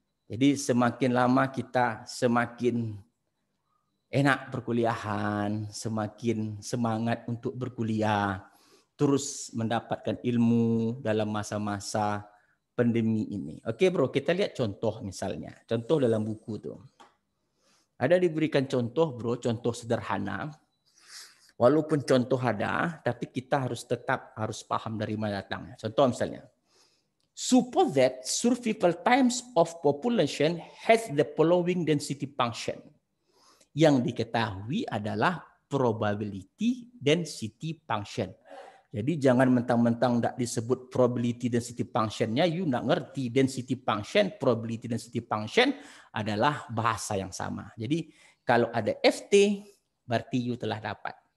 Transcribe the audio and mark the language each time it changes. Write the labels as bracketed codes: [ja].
[id] Jadi semakin lama kita semakin enak perkuliahan, semakin semangat untuk berkuliah, terus mendapatkan ilmu dalam masa-masa pandemi ini. Oke bro, kita lihat contoh misalnya. Contoh dalam buku tuh. Ada diberikan contoh bro, contoh sederhana. Walaupun contoh ada, tapi kita harus paham dari mana datangnya. Contoh misalnya. [en] Suppose that survival times of population has the following density function. [id] Yang diketahui adalah probability density function. Jadi jangan mentang-mentang tidak disebut probability density function-nya, you tidak ngerti density function, probability density function adalah bahasa yang sama. Jadi kalau ada FT, berarti you telah dapat.